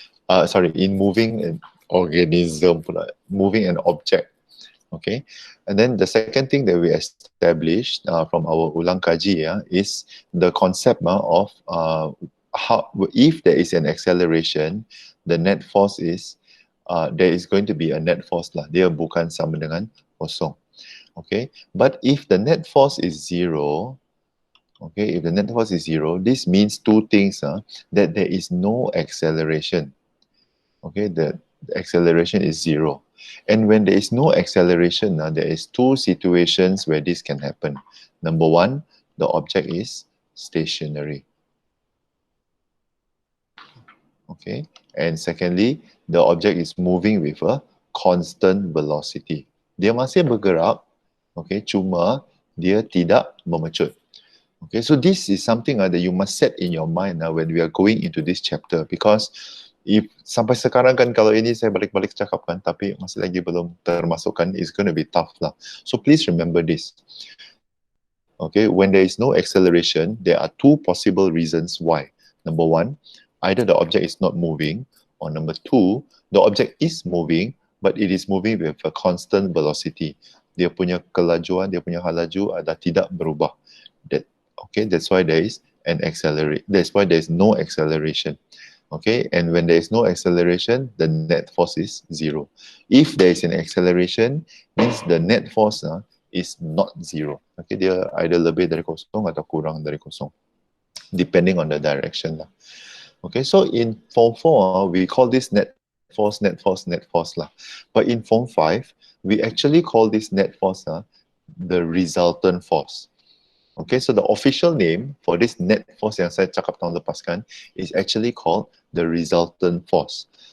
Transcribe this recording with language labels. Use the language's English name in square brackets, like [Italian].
[English] In moving an organism, moving an object. Okay, and then the second thing that we established from our ulang kaji is the concept of how, if there is an acceleration, the net force is there is going to be a net force lah. [Malay] Dia bukan sama dengan kosong. [English] Okay, but if the net force is zero, okay, if the net force is zero, this means two things, that there is no acceleration. Okay, the acceleration is zero. And when there is no acceleration, there is two situations where this can happen. Number one, the object is stationary. Okay, and secondly, the object is moving with a constant velocity. [Malay] Dia masih bergerak, okay, cuma dia tidak memecut. [English] Okay, so this is something that you must set in your mind when we are going into this chapter, because if [Malay] sampai sekarang kan kalau ini saya balik-balik cakap kan, tapi masih lagi belum termasukkan, [English] it's going to be tough lah. So please remember this. Okay, when there is no acceleration, there are two possible reasons why. Number one, either the object is not moving, or number two, the object is moving, but it is moving with a constant velocity. [Malay] Dia punya kelajuan, dia punya halaju ada tidak berubah. [English] Okay, that's why there is that's why there is no acceleration. Okay, and when there is no acceleration, the net force is zero. If there is an acceleration, means the net force is not zero. [Malay] Okay, dia either lebih dari kosong atau kurang dari kosong, [English] depending on the direction [Malay] lah. [English] Okay, so in Form 4, we call this net force lah. But in Form 5, we actually call this net force the resultant force. Okay, so the official name for this net force [Malay] yang saya cakap tahun lepas kan [English] is actually called the resultant force.